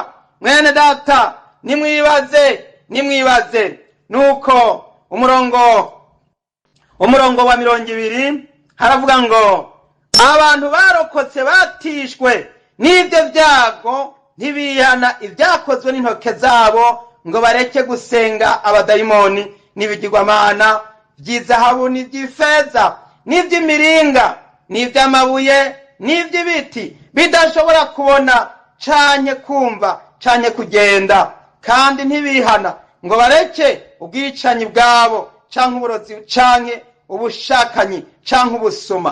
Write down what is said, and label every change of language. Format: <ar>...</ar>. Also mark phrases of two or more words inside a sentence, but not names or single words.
<rn>Mwene data, nimwibaze nuko umurongo wa 20 haravuga ngo abantu barokotse batishwe n'ibyo byago ntibihana ibyakozwe n'intoke zabo ngo bareke gusenga abadayimoni n'ibigirwamana by'izahabu n'iby'ifeza n'iby'imiringa n'iby'amabuye n'iby'ibiti bidashobora kubona canke kumva canke kugenda, kandi ntibihana ngo bareke ubwicanyi bwabo canke uburozi canke ubushakanyi canke ubusuma.</rn>